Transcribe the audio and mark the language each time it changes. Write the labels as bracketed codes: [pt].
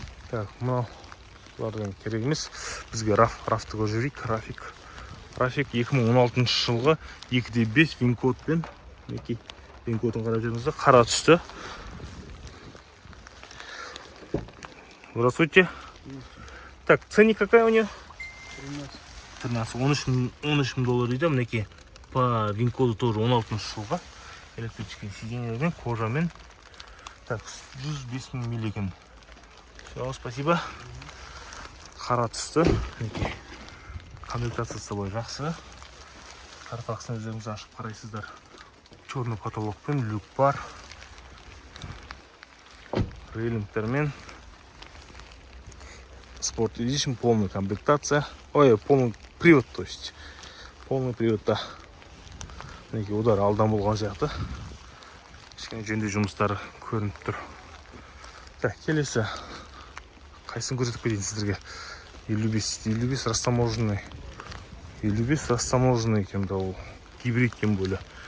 [kk] Так, мынау бұлардан керек емес. Бізге рафты көріп жүрейік. Рафик 2016 жылғы 2.5 вин-кодпен. Вин-кодын қарап жүріңізді. Қара түсті. [ru] Здравствуйте. Так, ценник какая у нее? 13. [kk] 13 мың доллар дейді. Мінекей [ru] по вин-коду тоже [kk] 16 жылға. Электрический сиденьелермен, кожамен. Так, 105 мың миль екен. [ru] Все, спасибо. [kk] Қара түсті. Мінекей комплектациясы бой жақсы. Қарпақсын өздеріңіз ашып қарайсыздар. Черный потолокпен люк бар. Рейлингтермен. [ru] Sport Edition, полная комплектация. Ой, полный привод, то есть. [kk] Полный приводта. Мінекей удар алдан болған сияқты. Кішкене жөндеу жұмыстары көрініп тұр. Так, келесі. Қайсын көрсетіп кетейін сіздерге. 55 растаможенный. 55 растаможенный екен да ол. Гибрид [ru] тем более.